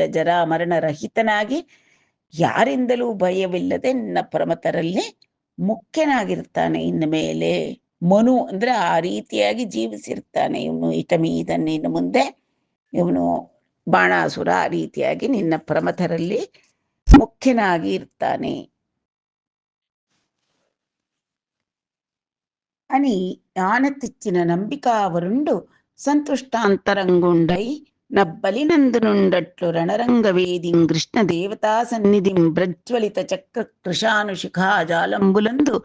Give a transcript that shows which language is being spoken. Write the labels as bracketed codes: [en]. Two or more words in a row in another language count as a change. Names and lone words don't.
[kn] ಜರಾ ಮರಣ ರಹಿತನಾಗಿ ಯಾರಿಂದಲೂ ಭಯವಿಲ್ಲದೆ ನಿನ್ನ ಪ್ರಮತರಲ್ಲಿ ಮುಖ್ಯನಾಗಿರ್ತಾನೆ. ಇನ್ನು ಮೇಲೆ ಮನು ಅಂದ್ರೆ ಆ ರೀತಿಯಾಗಿ ಜೀವಿಸಿರ್ತಾನೆ ಇವನು. ಇಟಮೀದನ್, ಇನ್ನು ಮುಂದೆ ಇವನು ಬಾಣಾಸುರ ಆ ರೀತಿಯಾಗಿ ನಿನ್ನ ಪ್ರಮಥರಲ್ಲಿ ಮುಖ್ಯನಾಗಿ ಇರ್ತಾನೆ [te] అని ఆనతిచ్చిన నంబికావరుండు సంతుష్టాంతరంగుండై నబ్బలినందునుండట్లు రణరంగవేదిం కృష్ణ దేవతా సన్నిధిం ప్రజ్వలిత చక్ర కృషానుశిఖాజాలంబులందు